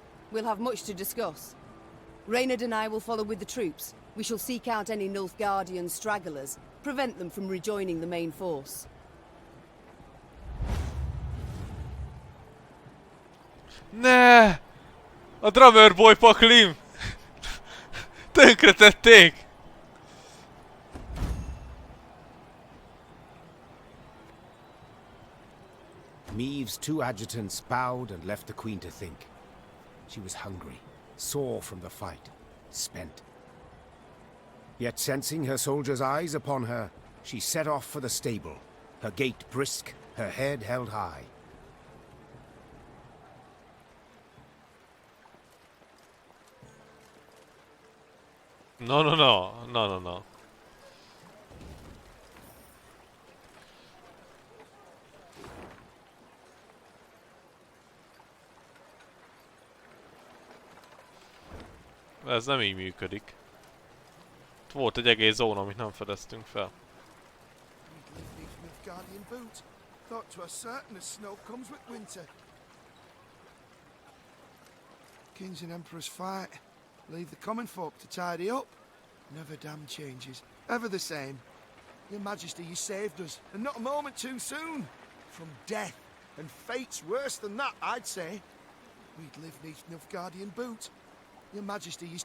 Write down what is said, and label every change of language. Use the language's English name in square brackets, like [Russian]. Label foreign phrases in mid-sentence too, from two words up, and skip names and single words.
[English] We'll have much to discuss. Reynard and I will follow with the troops. We shall seek out any Nilfgaardian stragglers, prevent them from rejoining the main force. [Hungarian] Ne! A Drummer Boy paklim! Tönkretették! [English] Meave's 2 adjutants bowed and left the Queen to think. She was hungry, sore from the fight, spent. Yet sensing her soldiers' eyes upon her, she set off for the stable, her gait brisk, her head held high. No. [Hungarian] Ez nem így működik. Itt volt egy egész zóna, amit nem fedeztünk fel. [English] Kings and emperors fight. Leave the common folk to tidy up. Never damn changes. Ever the same. Your Majesty, you saved us, and not a moment too soon. From death, and fates worse than that, I'd say. We'd live neath Nilfgaardian boot. Your Majesty, you...